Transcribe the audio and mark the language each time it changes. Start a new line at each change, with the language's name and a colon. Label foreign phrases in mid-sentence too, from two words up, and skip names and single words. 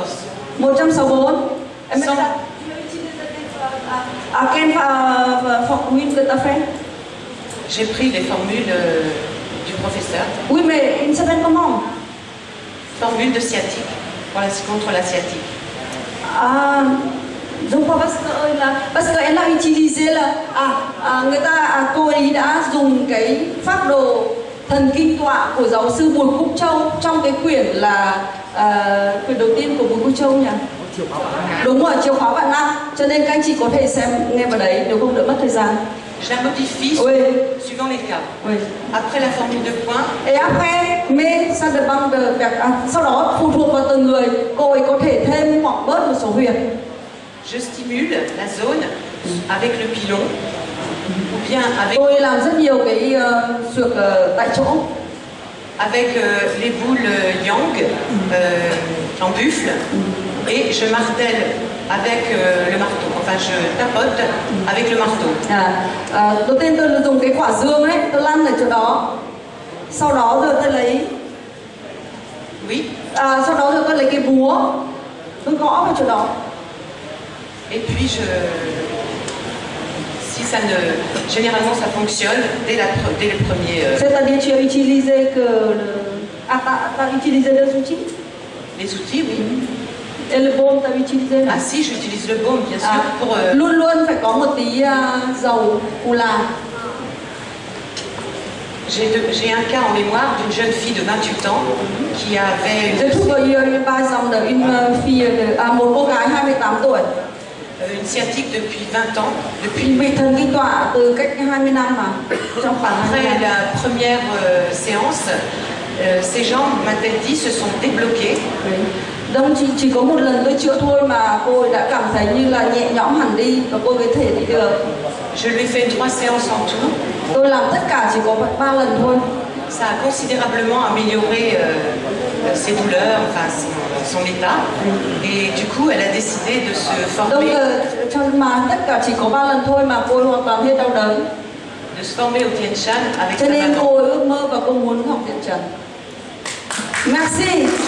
French: 164.
Vietnamese: Em biết là
French: quelle formule que tu as fait? J'ai pris les formules du professeur. Oui, mais il s'appelle comment? Formule de sciatique contre la sciatique.
Vietnamese: Đúng không?
French: Parce que
Vietnamese: em đã utiliser là cô ấy đã dùng cái phác đồ thần kinh tọa của giáo sư Bùi Quốc Châu trong cái quyển là quyển đầu tiên của Bùi Quốc Châu nhỉ? Đúng rồi, chìa khóa vạn năng. Cho nên các anh chị có thể xem nghe vào đấy nếu không đỡ mất thời gian.
French: Je la modifie suivant les cas. Oui. Après la formule de points. Et après, mais ça dépend de
Vietnamese: sau đó phụ thuộc vào từng người, cô ấy có thể thêm hoặc bớt một số huyệt.
French: Je stimule la zone avec le pilon ou bien avec.
Vietnamese: Tôi làm rất nhiều cái xuyệt tại chỗ.
French: Avec les boules yang en buffle et je martèle avec le marteau. Enfin, je tapote avec le marteau.
Vietnamese: Đầu tiên tôi dùng cái quả dương ấy, tôi lăn ở chỗ đó. Sau đó rồi tôi lấy.
French: Oui.
Vietnamese: Sau đó rồi tôi lấy cái búa, tôi gõ vào chỗ đó.
French: Et puis si ça ne, généralement ça fonctionne dès le premier. C'est-à-dire tu as utilisé que t'as utilisé les outils? Les outils, oui. le baume t'as utilisé là? Ah si, j'utilise le baume, bien sûr, pour...
Vietnamese: Luôn luôn phải có một tí dầu cù là.
French: J'ai un cas en mémoire d'une jeune fille de 28 ans qui avait
Vietnamese: một cô gái 28 tuổi
French: une sciatique depuis 20 ans.
Vietnamese: Bị thần kinh tọa từ cách 20 năm mà. Trong khoảng
French: Après la première séance, ses jambes, m'a-t-elle dit, se sont débloquées.
Vietnamese: Đông chỉ có một lần tôi chữa thôi mà cô ấy đã cảm thấy như là nhẹ nhõm hẳn đi và cô ấy có thể đi được.
French: Je lui ai fait 3 séances en tout.
Vietnamese: Tôi làm tất cả chỉ có 3 lần thôi.
French: Ça a considérablement amélioré ses douleurs, enfin son état. Et du coup, elle a décidé de se former.
Vietnamese: Mà tất cả chỉ có 3 lần thôi mà cô ấy hoàn toàn hết đau đớn.
French: De se former au Tien Shan avec
Vietnamese: cho
French: sa
Vietnamese: nên
French: maman.
Vietnamese: cô ấy ước mơ và cô muốn học Tien Trần.
French: Merci.